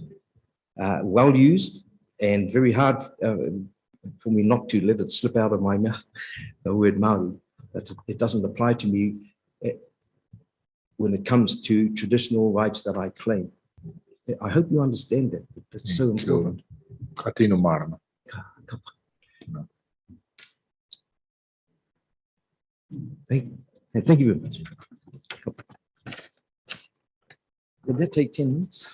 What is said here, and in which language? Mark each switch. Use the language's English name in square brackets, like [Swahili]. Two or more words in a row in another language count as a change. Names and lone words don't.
[English] Well used, and very hard for me not to let it slip out of my mouth, the word Māori. But it doesn't apply to me when it comes to traditional rights that I claim. I hope you understand that. It's so important. [Māori] Ka tino marama. [English] Thank you very much. Did that take 10 minutes?